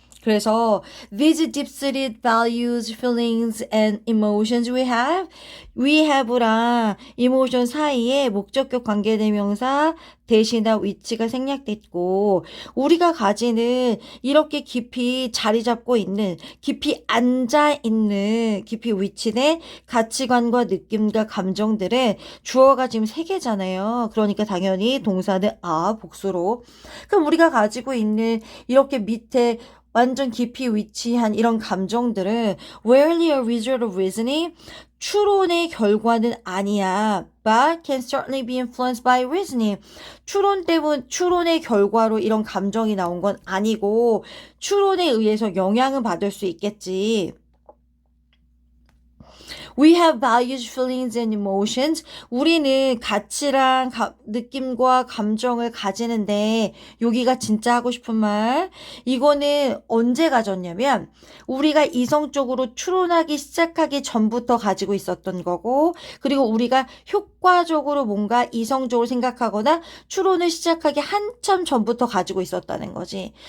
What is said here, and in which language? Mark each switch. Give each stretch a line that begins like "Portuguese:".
Korean: 그래서
English: these deep-seated values, feelings, and emotions we have
Korean: 랑 emotion 사이에 목적격 관계대명사 대시나 위치가 생략됐고 우리가 가지는 이렇게 깊이 자리 잡고 있는 깊이 앉아 있는 깊이 위치된 가치관과 느낌과 감정들은 주어가 지금 3개잖아요. 그러니까 당연히 동사는 복수로. 그럼 우리가 가지고 있는 이렇게 밑에 완전 깊이 위치한 이런 감정들은
English: rarely a result of reasoning,
Korean: 추론의 결과는 아니야.
English: But can certainly be influenced by reasoning.
Korean: 추론의 결과로 이런 감정이 나온 건 아니고 추론에 의해서 영향을 받을 수 있겠지.
English: We have values, feelings, and emotions.
Korean: 우리는 가치랑 느낌과 감정을 가지는데 여기가 진짜 하고 싶은 말. 이거는 언제 가졌냐면 우리가 이성적으로 추론하기 시작하기 전부터 가지고 있었던 거고 그리고 우리가 효과적으로 뭔가 이성적으로 생각하거나 추론을 시작하기 한참 전부터 가지고 있었다는 거지.